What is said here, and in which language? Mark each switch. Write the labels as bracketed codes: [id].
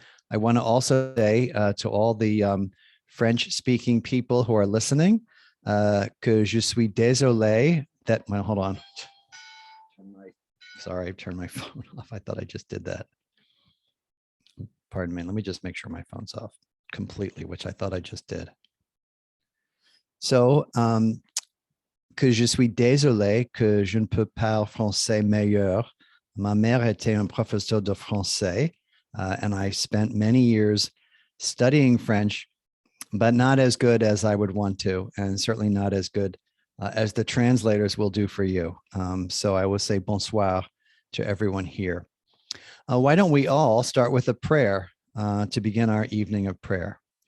[en] I want to also say to all the French-speaking people who are listening [fr] que je suis désolé [en] well, hold on. Sorry, I turned my phone off. I thought I just did that. Pardon me. Let me just make sure my phone's off completely, which I thought I just did. [fr] So, que je suis désolé que je ne peux parler français meilleur. Ma mère était un professeur de français, [en] and I spent many years studying French, but not as good as I would want to, and certainly not as good as the translators will do for you. So I will say bonsoir to everyone here. Why don't we all start with a prayer to begin our evening of prayer?